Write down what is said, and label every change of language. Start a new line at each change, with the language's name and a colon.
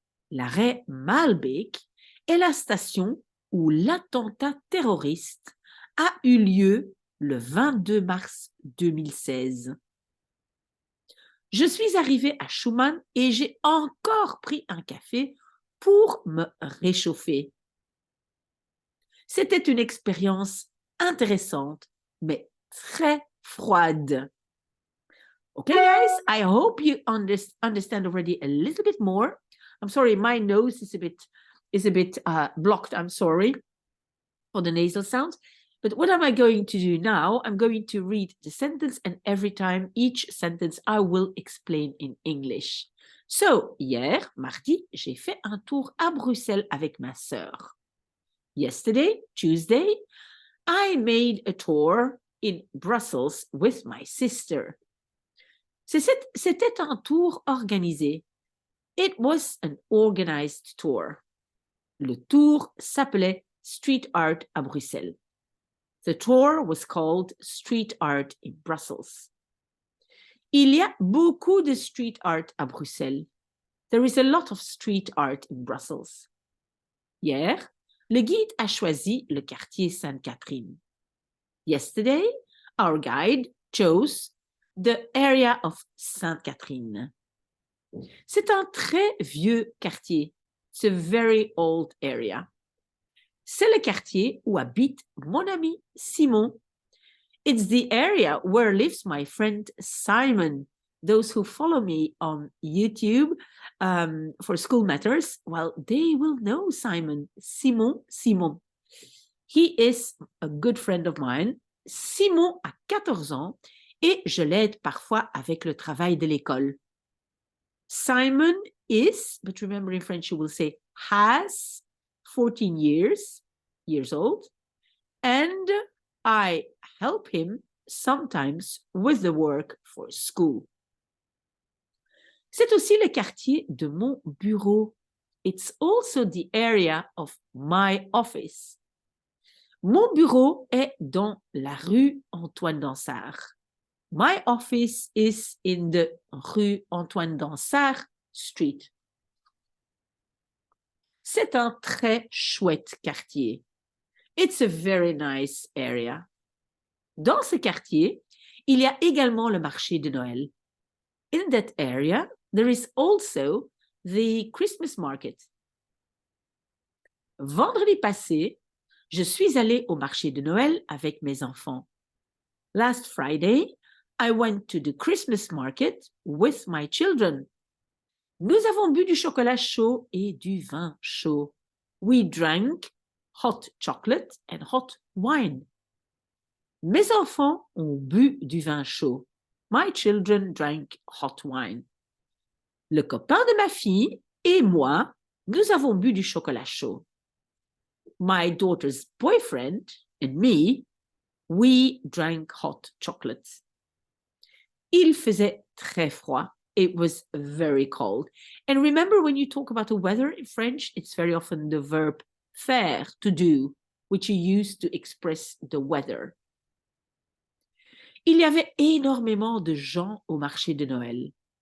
French: L'arrêt Malbeek est la station où l'attentat terroriste a eu lieu le 22 mars 2016. Je suis arrivée à Schumann et j'ai encore pris un café pour me réchauffer. C'était une expérience intéressante, mais très froide.
English: Okay, guys, I hope you understand already a little bit more. I'm sorry, my nose is a bit blocked. I'm sorry for the nasal sounds. But what am I going to do now? I'm going to read the sentence, and every time each sentence I will explain in English.
French: So, hier, mardi, j'ai fait un tour à Bruxelles avec ma sœur.
English: Yesterday, Tuesday, I made a tour in Brussels with my sister.
French: C'était un tour organisé.
English: It was an organized tour.
French: Le tour s'appelait Street Art à Bruxelles.
English: The tour was called Street Art in Brussels.
French: Il y a beaucoup de street art à Bruxelles.
English: There is a lot of street art in Brussels.
French: Hier, le guide a choisi le quartier Sainte-Catherine.
English: Yesterday, our guide chose the area of Sainte-Catherine.
French: C'est un très vieux quartier.
English: It's a very old area.
French: C'est le quartier où habite mon ami Simon.
English: It's the area where lives my friend Simon. Those who follow me on YouTube for School Matters, well, they will know Simon. Simon. He is a good friend of mine.
French: Simon a 14 ans et je l'aide parfois avec le travail de l'école.
English: Simon is, but remember in French you will say has 14 years old, and I help him sometimes with the work for school.
French: C'est aussi le quartier de mon bureau.
English: It's also the area of my office.
French: Mon bureau est dans la rue Antoine Dansart.
English: My office is in the rue Antoine Dansart Street.
French: C'est un très chouette quartier.
English: It's a very nice area.
French: Dans ce quartier, il y a également le marché de Noël.
English: In that area, there is also the Christmas market.
French: Vendredi passé, je suis allée au marché de Noël avec mes enfants.
English: Last Friday, I went to the Christmas market with my children.
French: Nous avons bu du chocolat chaud et du vin chaud.
English: We drank hot chocolate and hot wine.
French: Mes enfants ont bu du vin chaud.
English: My children drank hot wine.
French: Le copain de ma fille et moi, nous avons bu du chocolat chaud.
English: My daughter's boyfriend and me, we drank hot chocolate.
French: Il faisait très froid.
English: It was very cold. And remember, when you talk about the weather in French, it's very often the verb faire, to do, which you use to express the weather.
French: Il y avait énormément de gens au marché de Noël.